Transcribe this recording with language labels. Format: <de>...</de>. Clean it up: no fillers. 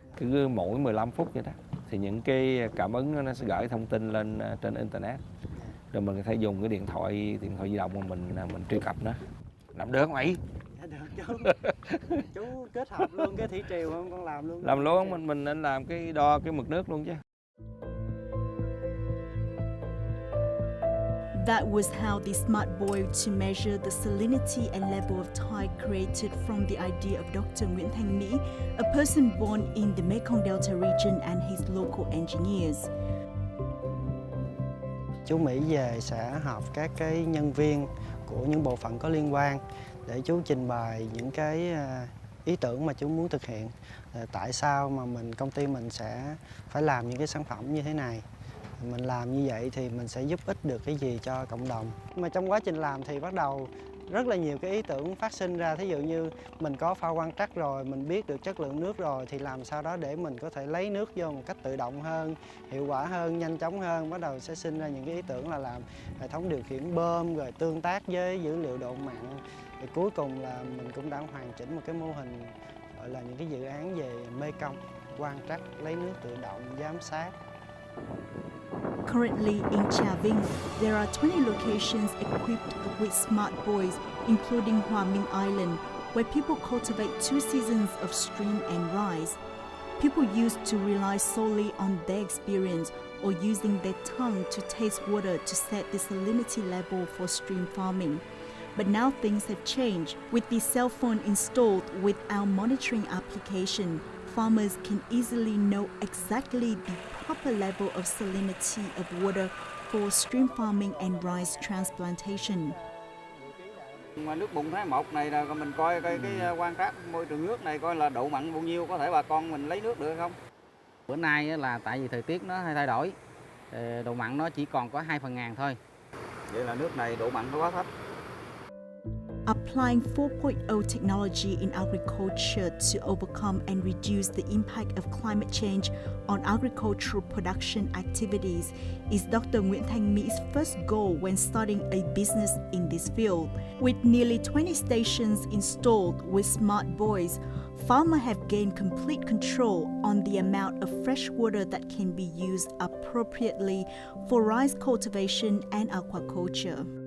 <vi>Cứ mỗi 15 phút vậy đó thì những cái cảm ứng nó sẽ gửi thông tin lên trên internet, rồi mình có thể dùng cái điện thoại di động của mình truy cập nó. Làm được không mày? Dạ được chú. Chú kết hợp luôn cái thủy triều không, con làm luôn. Làm luôn, mình nên làm cái đo cái mực nước luôn chứ.</vi> <en>That was how the smart boy to measure the salinity and level of tide created from the idea of Dr. Nguyễn Thanh Mỹ, a person born in the Mekong Delta region, and his local engineers.</en> <vi>Chú Mỹ về sẽ họp các cái nhân viên của những bộ phận có liên quan để chú trình bày những cái ý tưởng mà chú muốn thực hiện. Tại sao mà công ty mình sẽ phải làm những cái sản phẩm như thế này? Mình làm như vậy thì mình sẽ giúp ích được cái gì cho cộng đồng. Mà trong quá trình làm thì bắt đầu rất là nhiều cái ý tưởng phát sinh ra. Thí dụ như mình có pha quan trắc rồi, mình biết được chất lượng nước rồi thì làm sao đó để mình có thể lấy nước vô một cách tự động hơn, hiệu quả hơn, nhanh chóng hơn. Bắt đầu sẽ sinh ra những cái ý tưởng là làm hệ thống điều khiển bơm, rồi tương tác với dữ liệu độ mặn. Rồi cuối cùng là mình cũng đã hoàn chỉnh một cái mô hình gọi là những cái dự án về Mekong, quan trắc, lấy nước tự động, giám sát.</vi> <en>Currently in Trà Vinh, there are 20 locations equipped with smart buoys, including Hòa Minh Island, where people cultivate 2 seasons of stream and rice. People used to rely solely on their experience or using their tongue to taste water to set the salinity level for stream farming. But now things have changed. With the cell phone installed with our monitoring application, farmers can easily know exactly the proper level of salinity of water for stream farming and rice transplantation.</en> <vi>Mà nước bùn tháng 1 này là mình coi cái quan trắc môi trường nước này coi là độ mặn bao nhiêu, có thể bà con mình lấy nước được không? Bữa nay là tại vì thời tiết nó hay thay đổi, độ mặn nó chỉ còn có 2/1000 thôi. Vậy là nước này độ mặn nó quá thấp.</vi> <en>Applying 4.0 technology in agriculture to overcome and reduce the impact of climate change on agricultural production activities is Dr. Nguyễn Thanh Mỹ first goal when starting a business in this field. With nearly 20 stations installed with smart buoys, farmers have gained complete control on the amount of fresh water that can be used appropriately for rice cultivation and aquaculture.</en>